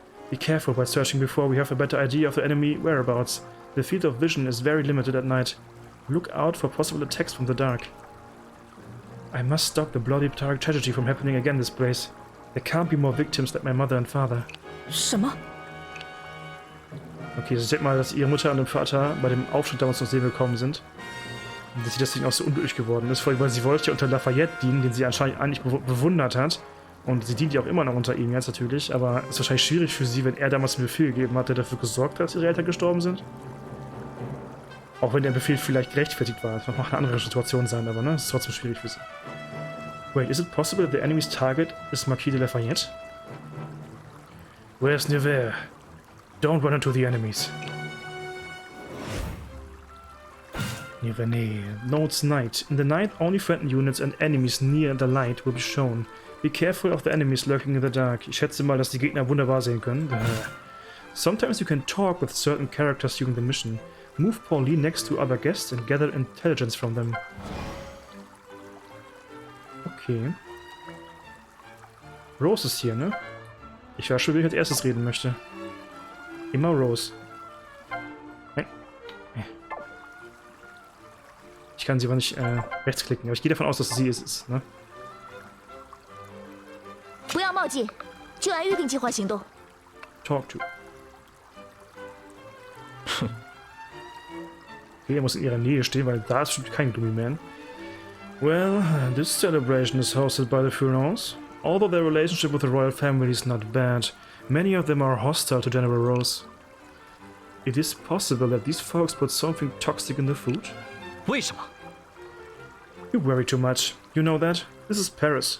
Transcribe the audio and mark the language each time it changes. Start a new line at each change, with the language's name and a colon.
English: Be careful by searching before we have a better idea of the enemy whereabouts. The field of vision is very limited at night. Look out for possible attacks from the dark. I must stop the bloody tragedy from happening again this place. There can't be more victims than my mother and father.
Chinese: 什么？
German: Okay, ich denke mal, dass ihre Mutter und ihr Vater bei dem Aufschnitt damals ums Leben gekommen sind. Und dass sie deswegen auch so unglücklich geworden ist, vor allem, weil sie wollte ja unter Lafayette dienen, den sie anscheinend eigentlich bewundert hat. Und sie dient ja auch immer noch unter ihm jetzt natürlich, aber es ist wahrscheinlich schwierig für sie, wenn er damals einen Befehl gegeben hat, der dafür gesorgt hat, dass ihre Eltern gestorben sind. Auch wenn der Befehl vielleicht gerechtfertigt war. Das mag eine andere Situation sein, aber ne, es ist trotzdem schwierig für sie.
English: Wait, is it possible that the enemy's target is Marquis de Lafayette? Where's Nevers? Don't run into the enemies. Nirvane. No, it's night. In the night, only friendly units and enemies near the light will be shown. Be careful of the enemies lurking in the dark.
German: Ich schätze mal, dass die Gegner wunderbar sehen können.
English: Sometimes you can talk with certain characters during the mission. Move Pauline next to other guests and gather intelligence from them. Okay.
German: Rose ist hier, ne? Ich weiß schon, wie ich als erstes reden möchte. Immer Rose. Ich kann sie aber nicht rechtsklicken, aber ich gehe davon aus, dass es sie ist, ne?
Chinese: 不要冒进，就按预定计划行动。
English: Talk to.
German: Okay, er muss in ihrer Nähe stehen, weil da ist bestimmt kein Gloomy Man.
English: Well, this celebration is hosted by the Furons. Although their relationship with the royal family is not bad, many of them are hostile to General Rose. It is possible that these folks put something toxic in the food?
Chinese: 为什么？
English: You worry too much. You know that? This is Paris.